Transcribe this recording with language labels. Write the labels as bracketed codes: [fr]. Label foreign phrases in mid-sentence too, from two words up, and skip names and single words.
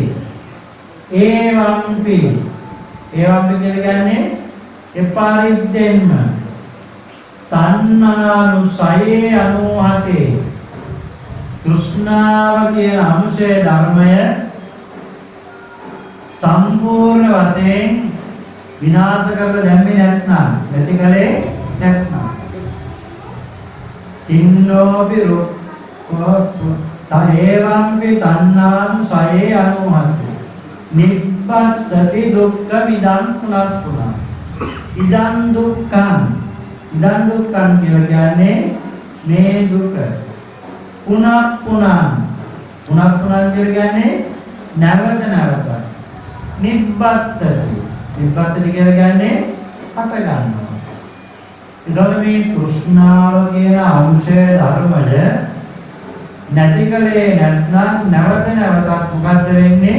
[pi] ඒවම්පි කියන්නේ එපාරිද්දෙන්ම තණ්හානුසයේ අනුහතේ. [si] තෘෂ්ණාව කියන අනුශය ධර්මය සම්පූර්ණ වශයෙන් විනාශ කරලා දැම්මේ නැත්නම් නැති කරේ නැත්නම් [pi] තින්නෝපි තේවම්පි තණ්හානුසයේ අනුහතේ නිබ්බත්ති දුක්ඛ විදං පුනප්පුනා. ඉදං දුක්ඛං [si] කියන්නේ මේ දුක පුනප්පුනා කියන්නේ නැවත නිබ්බත්ති කියන්නේ හට ගන්නවා. ඒතකොට මේ තෘෂ්ණාව කියන අංශය ධර්මය නැතිකලේ නැත්නම් නැවතත් මොකද්ද වෙන්නේ?